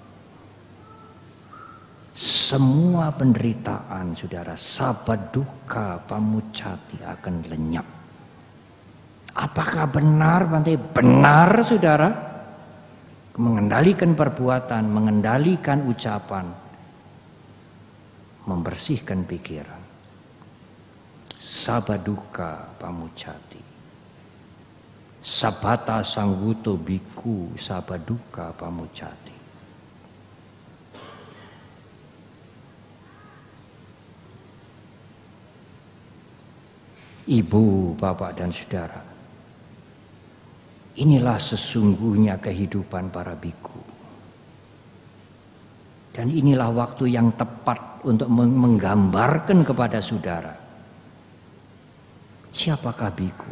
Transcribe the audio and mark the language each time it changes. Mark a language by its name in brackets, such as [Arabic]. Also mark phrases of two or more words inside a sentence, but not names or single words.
[Indonesian] Semua penderitaan, saudara, [Pali] sabaduka pamuccati [Indonesian] akan lenyap. Apakah benar, Bante? Benar, saudara. Mengendalikan perbuatan, mengendalikan ucapan, membersihkan pikiran. [Pali] Sabaduka pamuccati. Sabhata Sangwuto Bhikkhu Sabaduka pamuccati. [Indonesian] Ibu, bapak, dan saudara, inilah sesungguhnya kehidupan para biku. Dan inilah waktu yang tepat untuk menggambarkan kepada saudara, siapakah biku?